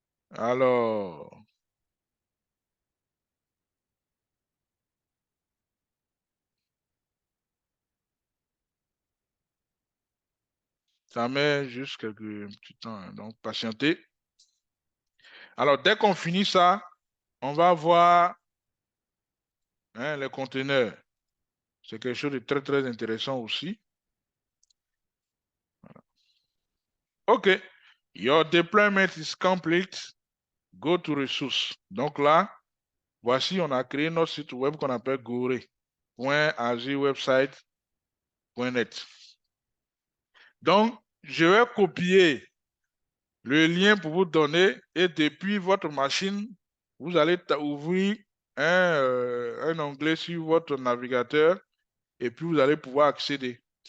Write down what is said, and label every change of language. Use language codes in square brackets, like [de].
[fr] Alors, ça met juste quelques petits temps. Hein. Donc, patientez. Alors, dès qu'on finit ça, on va voir hein, les conteneurs. C'est quelque chose de très, très intéressant aussi. Voilà. OK. [en] Your deployment is complete. Go to resource. [fr] Donc là, voici, on a créé notre site web qu'on appelle gore.azurewebsite.net. .net. Donc, je vais copier le lien pour vous donner et depuis votre machine, vous allez ouvrir un onglet sur votre navigateur et puis vous allez pouvoir accéder.